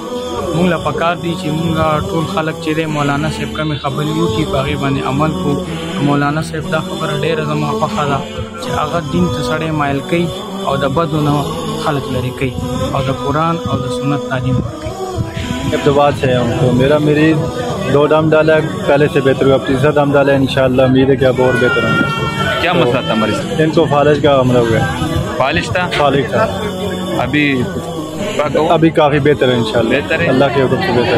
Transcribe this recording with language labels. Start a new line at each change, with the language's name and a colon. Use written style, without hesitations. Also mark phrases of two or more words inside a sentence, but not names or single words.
Pashto: مونږ له پکار دي چې مونږ ټول خلک چې دی مولانا صاحب کومې خبرې وکړي په هغې باندې عمل کړو. مولانا صاحب دا خبره ډېره زما خوښه ده چې هغه دین ته سړی مایل کوي او د بدو نه خلق لري کوي او د قرآن او د سنت تعلیم ورکوي.
Urdu: ابتباد سے ہوں تو میرا مریض 2 دم ڈالا ہے پہلے سے بہتر ہوا. 3 دم ڈالا ہے انشاءاللہ امید ہے کہ اب اور بہتر ہوں گے. کیا مسئلہ تھا مریض؟ ان کو فالج کا حملہ ہوا ہے. فالج تھا؟ فالج تھا. ابھی کافی بہتر ہے انشاءاللہ. بہتر ہے اللہ کے حکم سے بہتر.